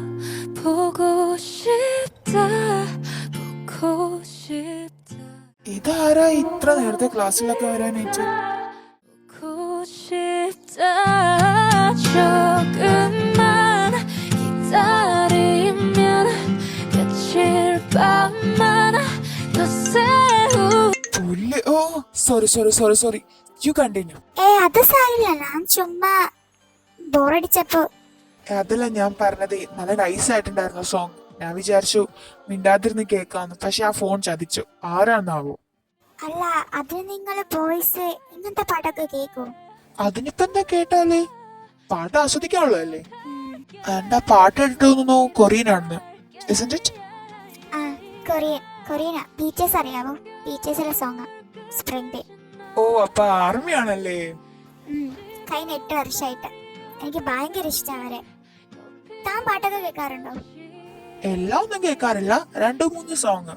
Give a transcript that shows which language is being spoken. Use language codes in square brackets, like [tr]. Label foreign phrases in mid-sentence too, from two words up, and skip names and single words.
[ko] 보고 싶다, 보고 [ml] ഇതാരാ ഇത്ര നേരത്തെ ക്ലാസ്സിലൊക്കെ വരാനായിട്ട്? [ko] 보고 싶다 조금만 기다리면 그칠 밤만 더 새우 [en] പുല്ല്. oh sorry you continue. [ml] അത് സാരില്ല, ഞാൻ ചുമ്മാ ബോറടിച്ചപ്പോ. അതല്ല ഞാൻ പറഞ്ഞത്, നല്ല നൈസ് ആയിട്ടുണ്ടായിരുന്നു സോങ്. ഞാൻ വിചാരിച്ചു മിണ്ടാതിരുന്ന് കേൾക്കാന്ന്, പക്ഷെ ആ ഫോൺ ചതിച്ചു. ആരാന്നാവോ? അല്ല, അതിന് നിങ്ങള് ബോയ്സ് ഇങ്ങനത്തെ പാട്ടൊക്കെ കേക്കോ? അതിനിപ്പോ എന്താ കേട്ടാല്? പാട്ട് ആസ്വദിക്കാനുള്ളതല്ലേ. എന്താ പാട്ട് എടുത്തോന്നു കൊറിയൻ ആണെന്ന്. [en] Isn't it? [ml] ആ, കൊറിയനാ. ബീച്ചേഴ്സ് അറിയാമോ? ബീച്ചേഴ്സിലെ സോങ്ങാ സ്പ്രിംഗ് ഡേ. ഓ അപ്പൊ ആർമിയാണല്ലേ. കഴിഞ്ഞ 8 വർഷമായിട്ട് എനിക്ക് ഭയങ്കര ഇഷ്ടം അവരെ. താൻ പാട്ടൊക്കെ കേൾക്കാറുണ്ടോ? എല്ലാം ഒന്നും കേൾക്കാറില്ല, 2-3 സോങ്.